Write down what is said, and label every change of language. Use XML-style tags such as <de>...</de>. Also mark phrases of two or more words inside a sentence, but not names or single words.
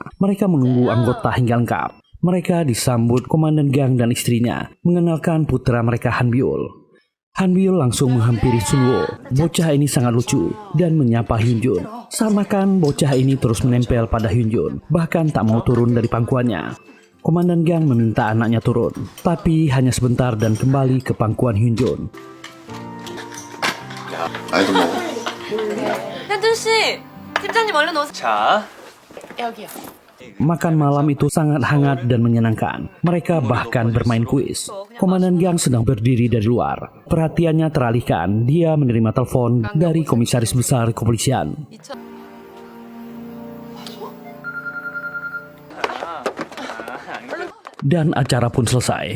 <id>Mereka menunggu anggota hingga lengkap. Mereka disambut Komandan Gang dan istrinya, mengenalkan putra mereka Han Byul. Han Byul langsung menghampiri Sunwo. Bocah ini sangat lucu dan menyapa Hyun Jun. Saat makan, bocah ini terus menempel pada Hyun Jun, bahkan tak mau turun dari pangkuannya. Komandan Gang meminta anaknya turun, tapi hanya sebentar dan kembali ke pangkuan Hyun Jun.</id> <ko>아이도 뭐 현준 씨, 팀장님 얼른 오세요. 자, 여기요.</ko> <id>Makan malam itu sangat hangat dan menyenangkan. Mereka bahkan bermain kuis. Komandan Gang sedang berdiri dari luar. Perhatiannya teralihkan. Dia menerima telepon dari Komisaris Besar Kepolisian. Dan acara pun selesai.</id>